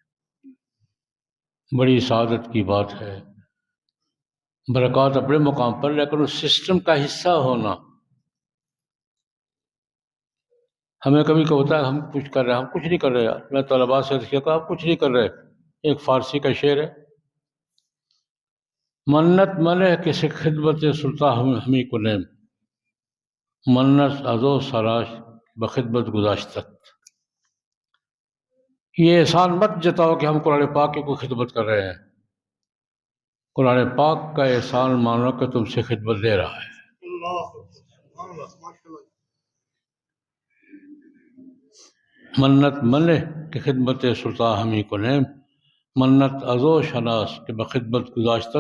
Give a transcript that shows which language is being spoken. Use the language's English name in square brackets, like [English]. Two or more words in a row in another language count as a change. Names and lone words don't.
[Urdu] بڑی سعادت کی بات ہے، برکات اپنے مقام پر، لیکن اس سسٹم کا حصہ ہونا. ہمیں کبھی کہ ہوتا ہے ہم کچھ کر رہے ہیں، ہم کچھ نہیں کر رہے یار. میں طلباء سے کہا آپ کچھ نہیں کر رہے. ایک فارسی کا شعر ہے، [Persian] منت منع کسی خدمت سلطان ہمیں کو نیم، منت ازو سراش بخدمت گزاشتت. [Urdu] یہ احسان مت جتاؤ کہ ہم قرآن پاک کی کوئی خدمت کر رہے ہیں. قرآن پاک کا احسان مانو کہ تم سے خدمت دے رہا ہے. [Persian] منت منع کہ خدمت سلطان ہمیں کو نیم، منت ازو شناس کہ بخدمت گزاشتت.